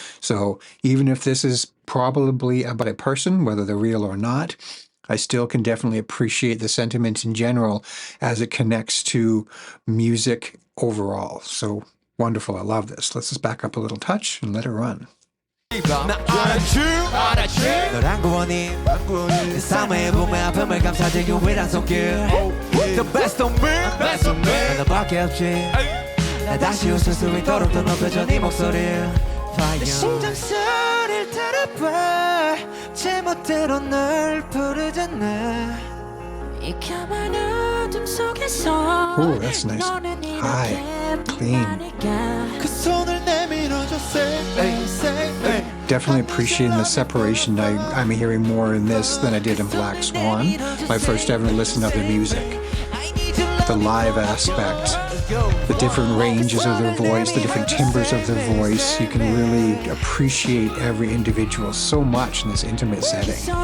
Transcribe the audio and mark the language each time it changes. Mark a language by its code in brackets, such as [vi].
[en] So even if this is probably about a person, whether they're real or not, I still can definitely appreciate the sentiment in general as it connects to music overall. So wonderful. I love this. Let's just back up a little touch and let it run. [ko] 너란 구원이 내 삶의 봄의 아픔을 감싸줄 유일한 손길 [en] The best of me Best of me [ko] 너밖에 없지 나 다시 웃을 수 있도록 더 높여줘 네 목소리 Fire 내 심장 소리를 들어봐 제멋대로 널 부르잖아 이 까만 어둠 속에서 [en] Ooh, that's nice. High, clean. [ko] 그 손을 내밀어줘 say [en] Definitely appreciating the separation. I'm hearing more in this than I did in Black Swan, my first ever listen of their music. The live aspect, the different ranges of their voice, the different timbres of their voice. You can really appreciate every individual so much in this intimate setting.